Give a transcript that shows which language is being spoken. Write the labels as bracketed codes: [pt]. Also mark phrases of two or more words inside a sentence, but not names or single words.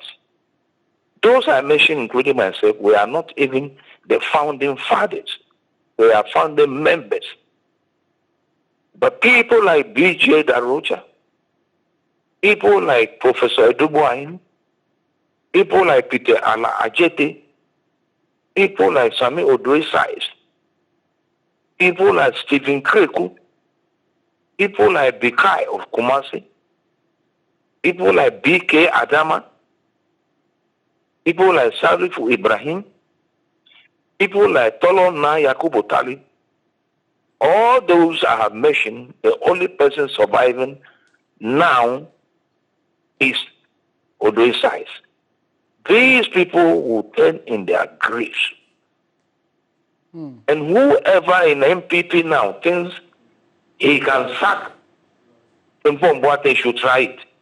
[en] Those I mentioned, including myself, we are not even the founding fathers. We are founding members. But people like B.J. Darocha, people like Professor Addo, people like Peter Ala Ajete, people like Sami Odoi-Sais, people like Stephen Kreku, people like Bikai of Kumasi, people like B.K. Adama, people like Sarifu Ibrahim, people like Tolona Yakubu Tali. All those I have mentioned, the only person surviving now is Odoi-Sais. These people will turn in their graves. And whoever in NPP now thinks he can sack Frimpong, they should try it.